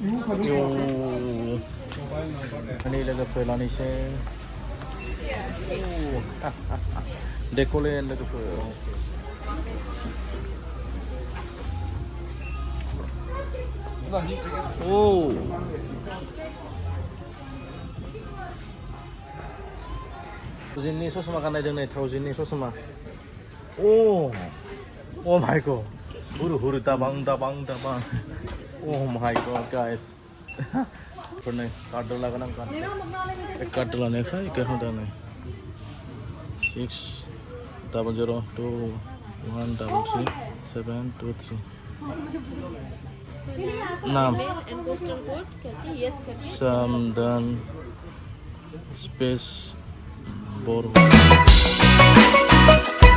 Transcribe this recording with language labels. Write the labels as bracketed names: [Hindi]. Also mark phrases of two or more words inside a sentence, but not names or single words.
[Bodo] नै लोगोफोर लानोसै Decathlon लोगोफोर थावजेननि ससमा गाननायदों नै थावजेननि ससमा [English] Oh my god [Bodo] हुरु दाबां [English] Oh my god guys [Bodo] फोरनै कार्ड लागोन आं कार्ड लानायखाय गाहामदा नै 6002133 नाम Samdan space Bor